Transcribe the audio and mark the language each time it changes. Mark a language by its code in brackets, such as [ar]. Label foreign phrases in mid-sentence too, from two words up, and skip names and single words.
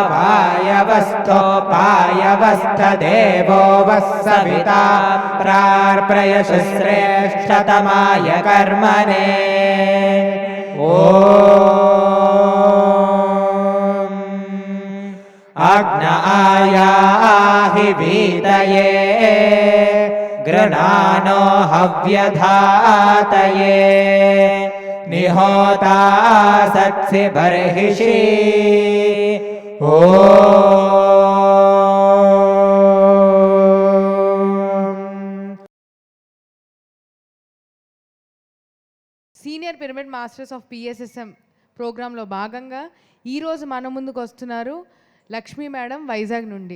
[sa] वायवस्थोपायवस्थदेवो वः सविता प्रार्पयशुश्रेष्ठतमाय कर्मणे अग्न आयाहि वीतये गृणानो हव्यधातये निहोता सत्सि बर्हिषि [en] senior pyramid masters of PSSM [te] ప్రోగ్రాంలో భాగంగా ఈరోజు మన ముందుకు వస్తున్నారు లక్ష్మీ మేడం వైజాగ్ నుండి.